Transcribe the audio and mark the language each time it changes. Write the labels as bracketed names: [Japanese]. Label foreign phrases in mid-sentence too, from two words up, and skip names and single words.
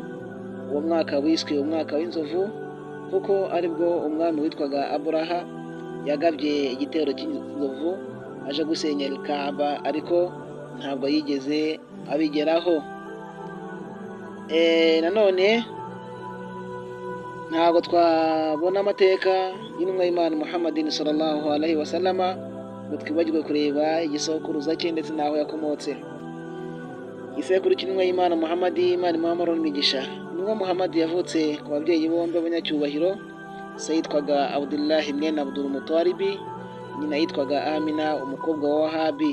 [Kinyarwanda] Uwo mwaka wiswe umwaka w'inzovu, kuko aribwo umwami witwaga Aburaha yagabye igitero cy'inzovu aje gusenya Kaaba, ariko ntabwo yigeze abigeraho. Nanone ntabwo twabona amateka y'intumwa y'Imana Muhammadin [Arabic] صلى الله عليه وسلم [Kinyarwanda] ngo twibagirwe kureba igisokuruza cye ndetse n'aho yakomotse. Isekuru cy'intumwa y'Imana Muhammadin, Imana imuha amahoro n'imigisha. Intumwa Muhammad yavutse ku babyeyi bombi b'abanyacyubahiro. Se yitwaga Abdullah mwene Abdul Muttalib, nyina yitwaga Amina umukobwa wa Wahabi.